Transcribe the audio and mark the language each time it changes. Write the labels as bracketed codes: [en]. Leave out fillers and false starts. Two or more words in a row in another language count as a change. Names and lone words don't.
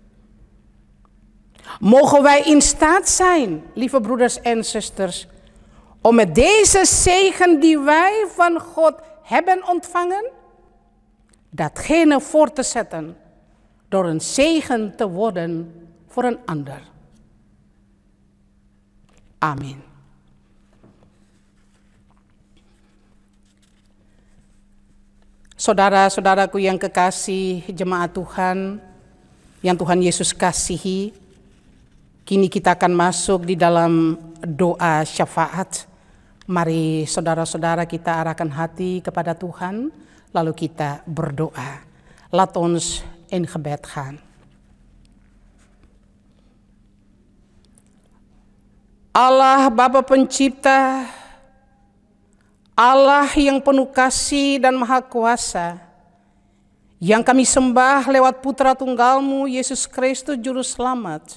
[nl] Mogen wij in staat zijn, lieve broeders en zusters, om met deze zegen die wij van God hebben ontvangen, datgene voort te zetten door een zegen te worden voor een ander. Amen. [id] Saudara-saudaraku yang kekasih jemaat Tuhan, yang Tuhan Yesus kasihi, kini kita akan masuk di dalam doa syafaat. Mari saudara-saudara kita arahkan hati kepada Tuhan, lalu kita berdoa. [nl] Laat ons in gebed gaan. [id] Allah Bapa Pencipta, Allah yang penuh kasih dan maha kuasa, yang kami sembah lewat Putra Tunggal-Mu, Yesus Kristus Juru Selamat.